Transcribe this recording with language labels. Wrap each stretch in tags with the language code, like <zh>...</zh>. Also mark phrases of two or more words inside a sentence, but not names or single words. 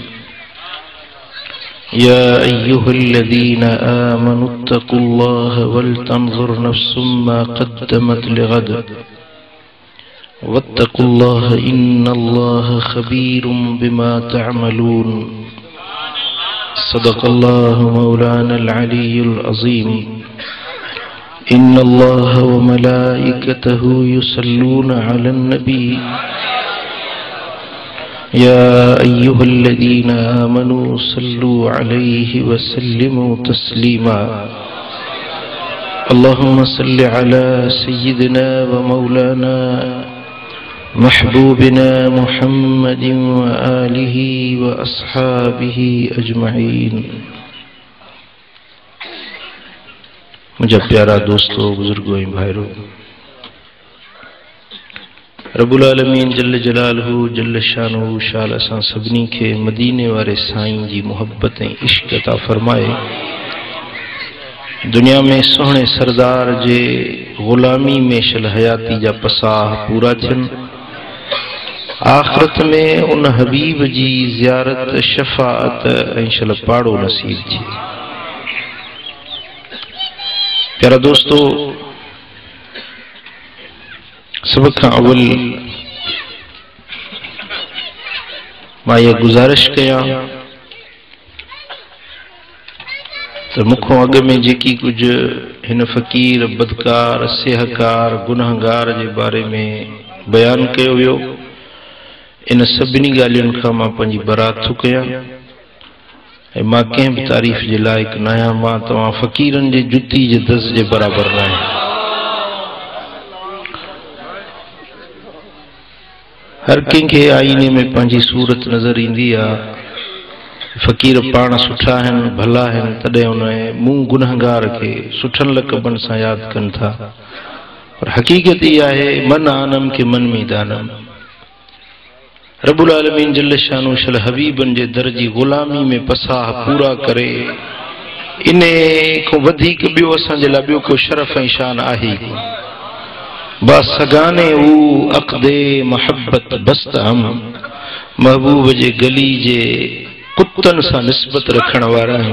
<ar>يا أيها الذين آمنوا اتقوا الله ولتنظر نفس ما قدمت لغد واتقوا الله إن الله خبير بما تعملون. صدق الله مولانا العلي العظيم. إن الله وملائكته يصلون على النبي يا أيها الذين آمنوا صلوا عليه وسلموا تسليما. اللهم صل على سيدنا ومولانا محبوبنا محمد وآله وأصحابه أجمعين.</ar> <sd>मुझे प्यारा दोस्तों, बुजुर्गों, भाइयों,</sd> <ar>رب العالمين جل جلاله جل شأنه</ar> <sd>शाल असां सभिनी खे मदीने वारे साईं जी मोहब्बत ऐं इश्क अता फरमाए। दुनिया में सोहणे सरदार जे गुलामी में शल हयाती जा पसाह पूरा थियन। आखिरत में उन हबीब जी ज़ियारत, शफाअत ऐं शल पाड़ो नसीब थिए। प्यारा दोस्तों, सब खां अवल मां ये गुजारिश कयां तो मुखों अग में जेकी कुछ हिन फ़कीर, बदकार, सेहकार, गुनहगार जे बारे में बयान कयो वियो, इन सभिनी ॻाल्हियुनि खां मां पंहिंजी बरात थो कयां ऐं मां कंहिं बि तारीफ़ जे लाइक़ न आहियां। मां तव्हां फ़कीरनि जे जुती जे दस जे बराबरि न आहियां। हर कंहिंखे आईने में पंहिंजी सूरत नज़र ईंदी आहे। फ़कीर पाण सुठा आहिनि, भला आहिनि, तॾहिं उन मूं गुनहगार खे सुठनि लक़बनि सां यादि कनि था, पर हक़ीक़त इहा आहे</sd> <fa>من آنم که من می‌دانم.</fa> <ar>رب العالمين جل شأنه</ar> <sd>शल हबीबन जे दर जी ग़ुलामी में पसाह पूरा करे, इन खां वधीक ॿियो असांजे लाइ ॿियो को शरफ़ ऐं शान आहे।</sd> <fa>با سگانِ او عقدِ محبت بست هم,</fa> <sd>महबूब जे गली जे कुत्तनि सां निस्बत रखण वारा आहियूं।</sd>